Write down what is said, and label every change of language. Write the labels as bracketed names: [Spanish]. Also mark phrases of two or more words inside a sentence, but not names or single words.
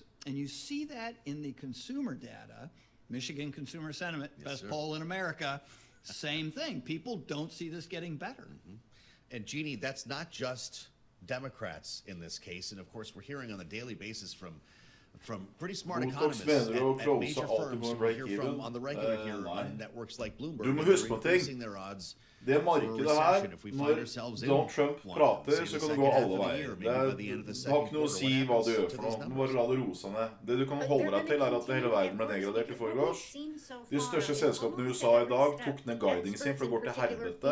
[English] And you see that in the consumer data. Michigan Consumer Sentiment, best poll in America, same thing. People don't see this getting better. And Jeannie, that's not just Democrats in this case. And of course, we're hearing on a daily basis from pretty smart economists at major firms we hear from on the regular here on networks like Bloomberg. [Norwegian] Du må huske på ting. Det markedet her, når Donald Trump prater, så kan det gå alle veier. Det har ikke noe å si hva du gjør for noe. Du må bare la det roe seg ned. Det du kan holde deg til, at hele verden ble nedgradert i forgårs. De største selskapene i USA i dag tok ned guidingen sin, for det går til helvete.